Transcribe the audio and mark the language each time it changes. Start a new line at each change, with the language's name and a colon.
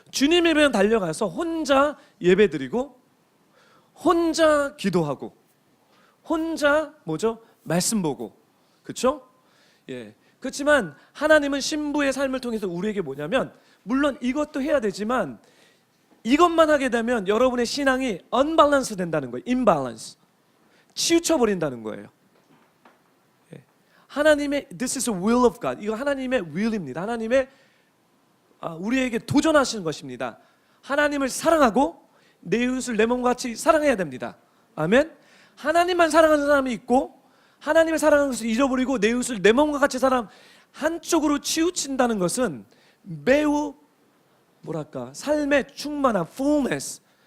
Korean: 주님에게만 달려가서 혼자 예배드리고 혼자 기도하고 혼자 말씀 보고. 그렇죠? 그렇지만 하나님은 신부의 삶을 통해서 우리에게 뭐냐면 물론 이것도 해야 되지만 이것만 하게 되면 여러분의 신앙이 unbalance 된다는 거예요.
English: imbalance.
Korean: 치우쳐 버린다는 거예요. 하나님의
English: this is the will of God.
Korean: 이거 하나님의 will입니다. 하나님의 우리에게 도전하시는 것입니다. 하나님을 사랑하고 내 이웃을 내 몸과 같이 사랑해야 됩니다. 아멘. 하나님만 사랑하는 사람이 있고 하나님을 사랑하는 것을 잊어버리고 내 이웃을 내 몸과 같이 한쪽으로 치우친다는 것은 매우 삶의 충만한 fullness,